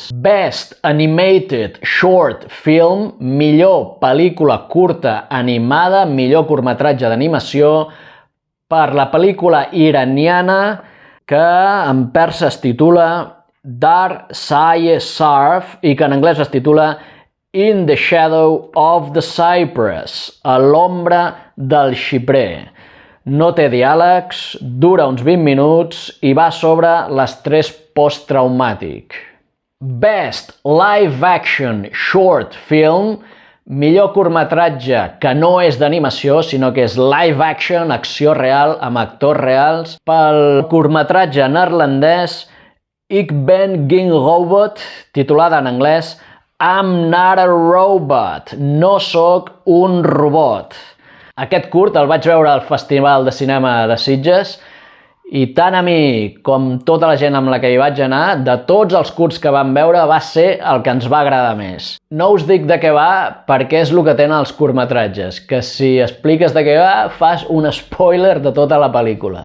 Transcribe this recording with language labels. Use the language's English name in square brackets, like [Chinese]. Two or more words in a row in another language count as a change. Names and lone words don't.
[English] Best Animated Short Film, [Catalan] millor pel·lícula curta animada, millor curtmetratge d'animació, per la pel·lícula iraniana que en persa es titula Dar Saye Sarf i que en anglès es titula In the Shadow of the Cypress, a l'ombra del xiprer. No té diàlegs, dura uns 20 minuts i va sobre l'estrès posttraumàtic. [English] Best Live Action Short Film, [Catalan] millor curtmetratge que no és d'animació, sinó que és [English] live action, [Catalan] acció real, amb actors reals, pel curtmetratge neerlandès Ik ben geen robot, titulada en anglès I'm not a robot, no sóc un robot. Aquest curt el vaig veure al Festival de Cinema de Sitges i tant a mi com tota la gent amb la que hi vaig anar, de tots els curts que vam veure va ser el que ens va agradar més. No us dic de què va perquè és el que tenen els curtmetratges, que si expliques de què va fas un spoiler de tota la pel·lícula.